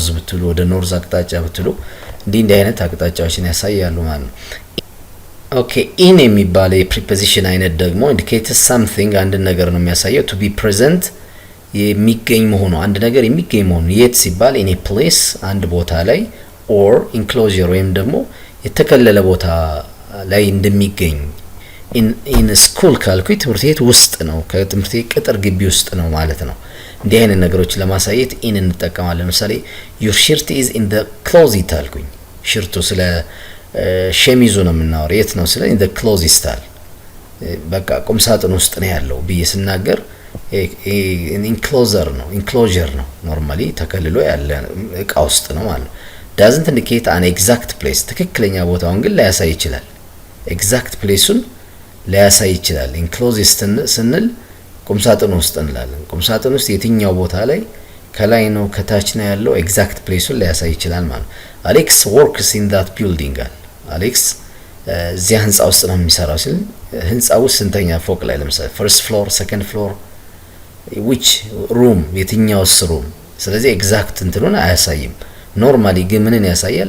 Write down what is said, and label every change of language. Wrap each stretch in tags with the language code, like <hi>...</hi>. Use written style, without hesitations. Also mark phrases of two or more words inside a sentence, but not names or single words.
<am>ብትሉ ወደ ኖርዝ አቅጣጫ ብትሉ እንዲህ አይነት አቅጣጫዎችን ያሳያሉ ማለት ነው ኦኬ in የሚባለው የፕሪፖዚሽን አይነት ደግሞ</am> <en>indicates something</en> <am>አንድ ነገር ነው የሚያሳየው to</am> <en>be present</en> <am>የሚገኝ መሆኑ አንድ ነገር የሚገኝ መሆኑ የት ሲባል</am> <en>in a place</en> <am>አንድ ቦታ ላይ</am> <en>or enclosure</en> <am>ወይም ደግሞ የተከለለ ቦታ ላይ እንደሚገኝ</am> <en>in school</en> <am>ካልኩ ትምህርት ቤት ውስጥ ነው ከትምህርት ቤት ቅጥር ግቢ ውስጥ ነው ማለት ነው እንዲህ አይነት ነገሮች ለማሳየት in እንጠቀማለን ለምሳሌ</am> <en>your shirt is in the closet</en> <am>አልኩኝ ሽርቱ ስለ ሸሚዙ ነው የምናወራው የት ነው ስለ</am> <en>in the closet</en> <am>አል በቃ ቁም ሳጥን ውስጥ ነው ያለው ብዬ ስናገር enclosure ነው ኖርማሊ ተከልሎ ያለ እቃ ውስጥ ነው ማለት</am> <en>doesn't indicate an exact place</en> <am>ትክክለኛ ቦታውን ግን ላያሳይ ይችላል exact placeን ላያሳይ ይችላል enclosed ስንል ቁም ሳጥን ውስጥ እንላለን ቁም ሳጥን ውስጥ የትኛው ቦታ ላይ ከላይ ነው ከታች ነው ያለው</am> <en>exact placeን</en> <am>ሊያሳይ ይችላል ማለት ነው።</am> <en>Alex works in that building</en> <am>አለ። አሌክስ እዚያ ህንጻ ውስጥ ነው የሚሰራው ሲል ህንጻው ስንተኛ ፎቅ ላይ ለምሳሌ</am> <en>first floor second floor which room</en> <am>የትኛውስ ሩም። ስለዚህ ኤግዛክት እንትኑን አያሳይም። ኖርማሊ ግን ምንን ያሳያል?</am>